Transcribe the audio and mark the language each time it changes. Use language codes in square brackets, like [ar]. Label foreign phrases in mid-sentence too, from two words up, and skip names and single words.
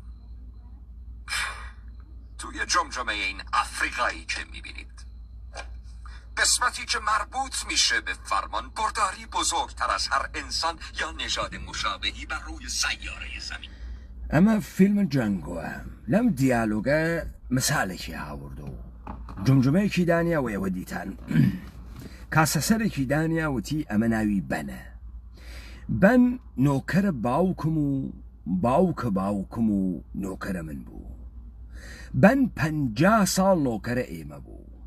[fa] توی جمجمه این افریقایی که میبینید قسمتی که مربوط میشه به فرمان برداری بزرگتر از هر انسان یا نژاد مشابهی بر روی سیاره زمین. [ckb] اما فیلم جنگوه لم دیالوگه مثالێکی هاوردە و جمجمەیەکی دانیا و ئێوە دیتان کاسەسەرێکی دانیا وتی ئەمە ناوی بەنە. بەن نۆکەرە باوکم و باوکە باوکم و نۆکەرە من بوو. بەن 50 ساڵ نۆکەرە ئێمە بوو.